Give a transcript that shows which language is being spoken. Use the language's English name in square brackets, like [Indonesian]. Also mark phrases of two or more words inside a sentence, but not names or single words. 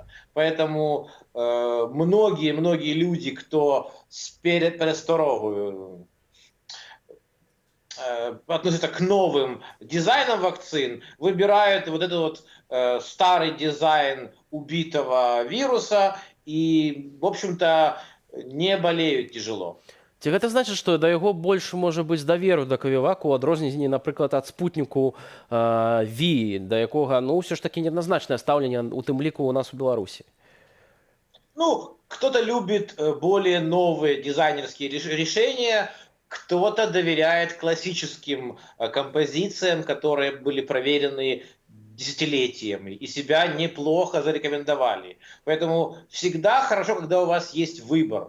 [Russian] Поэтому многие люди, кто пересторогую относятся к новым дизайнам вакцин, выбирают вот этот вот старый дизайн убитого вируса и, в общем-то, не болеют тяжело. [Belarusian] Ці гэта значыць, што да яго больш можа быць даверу да Кавіваку, у адрозненні, напрыклад, ад спутніку ВІ, да якога, ну, ўсё ж такі неадназначнае стаўленне, у тым ліку у нас у Беларусі? Ну, [Russian] кто-то любит более новые дизайнерские решения, кто-то доверяет классическим композициям, которые были проверены десятилетиями и себя неплохо зарекомендовали. Поэтому всегда хорошо, когда у вас есть выбор.